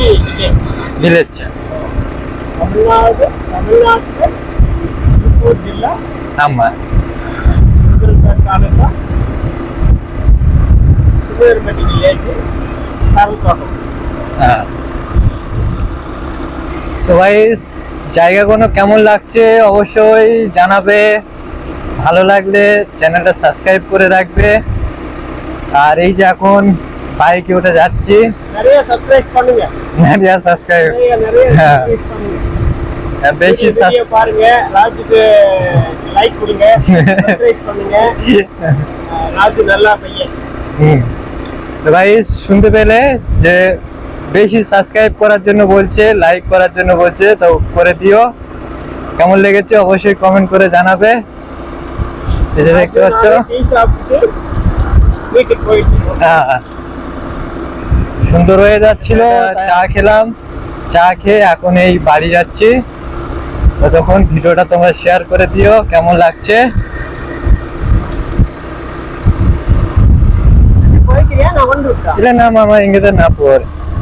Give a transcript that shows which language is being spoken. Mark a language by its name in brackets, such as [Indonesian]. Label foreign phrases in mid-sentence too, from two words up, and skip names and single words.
[Tamil] வில்லேஜ், தமிழ்நாடு. திருப்பூர் ஜில்லா, ஆமா, உடுமலை தாலுகா, சின்னவீரப்பட்டி வில்லேஜ், [Bangla] তালতলা। সো গাইস জায়গাগুলো কেমন লাগছে অবশ্যই জানাবে। ভালো লাগলে চ্যানেলটা সাবস্ক্রাইব করে রাখবে। আর এই যে এখন বাইকে উঠে যাচ্ছি, [Tamil] நிறைய সাবস্ক্রাইব பண்ணுங்க, நிறைய সাবস্ক্রাইব, நிறைய সাবস্ক্রাইব பண்ணுங்க, [Bangla] বেশি [Tamil] வீடியோ பாருங்க, ராஜுக்கு லைக் கொடுங்க, সাবস্ক্রাইব பண்ணுங்க। ராஜு நல்லா பையன்। [Bangla] তো গাইস শুনতে পেলে যে বেশি সাবস্ক্রাইব করার জন্য বলছে, লাইক করার জন্য বলছে, তো করে দিও। কেমন লেগেছে অবশ্যই কমেন্ট করে জানাবে। এই যে দেখতে পাচ্ছ সুন্দর হয়ে যাচ্ছিল। চা খেলাম, চা খেয়ে এখন এই বাড়ি যাচ্ছি। ততক্ষণ ভিডিওটা তোমরা শেয়ার করে দিও কেমন লাগছে। [Tamil] இல்ல நாம இங்கதான் நான் போறேன்।